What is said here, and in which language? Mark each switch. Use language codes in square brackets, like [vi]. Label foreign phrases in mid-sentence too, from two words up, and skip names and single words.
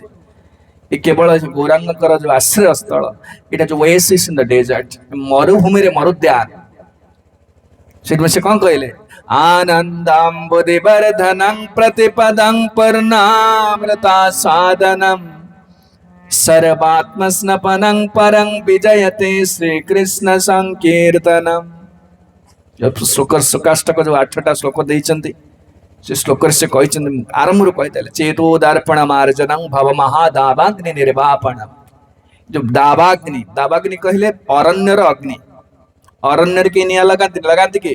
[or] ଏ କେବଳ ଗୌରାଙ୍ଗଙ୍କର ଯୋଉ ଆଶ୍ରୟ ସ୍ଥଳ, ଏଇଟା ଯୋଉ [en] oasis in the desert, [or] ମରୁଭୂମିରେ ମରୁଦ୍ୟାନ। ସେଠି ସେ କଣ କହିଲେ? [sa] आनन्दाम्बुधिवर्धनं प्रतिपदं पूर्णामृता स्वादनं सर्वात्मस्नपनं परं विजयते श्रीकृष्ण संकीर्तनम। [or] ଶ୍ଲୋକ ସୁକାଷ୍ଟକ ଯୋଉ 8ଟା ଶ୍ଲୋକ ଦେଇଛନ୍ତି, ସେ ଶ୍ଲୋକରେ ସେ କହିଛନ୍ତି, ଆରମ୍ଭରୁ କହିଦେଲେ [sa] चेतो दर्पण मार्जनं भव महादावाग्नि निर्वापणम्। [or] ଯୋଉ ଦାବାଗ୍ନି, ଦାବାଗ୍ନି କହିଲେ ଅରଣ୍ୟର ଅଗ୍ନି। ଅରଣ୍ୟରେ କିଏ ନିଆଁ ଲଗାନ୍ତି କି?